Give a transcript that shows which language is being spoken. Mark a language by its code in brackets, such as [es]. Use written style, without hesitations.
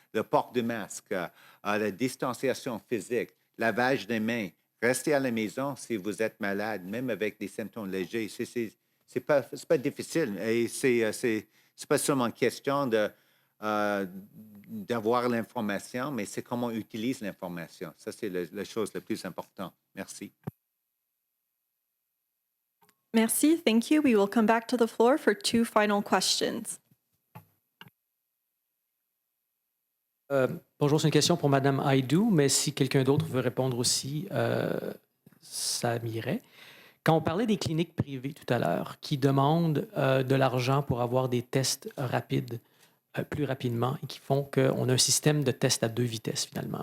[fr] Le port de masque, la distanciation physique, lavage des mains, restez à la maison si vous êtes malade, même avec des symptômes légers. C'est pas difficile. Et c'est pas seulement une question d'avoir l'information, mais c'est comment on utilise l'information. Ça, c'est la chose la plus importante. Merci. Merci. [en] Thank you. We will come back to the floor for 2 final questions. [fr] Bonjour, c'est une question pour Mme Hajdu, mais si quelqu'un d'autre veut répondre aussi, ça m'irait. Quand on parlait des cliniques privées tout à l'heure qui demandent de l'argent pour avoir des tests rapides plus rapidement et qui font qu'on a un système de tests à 2 vitesses finalement.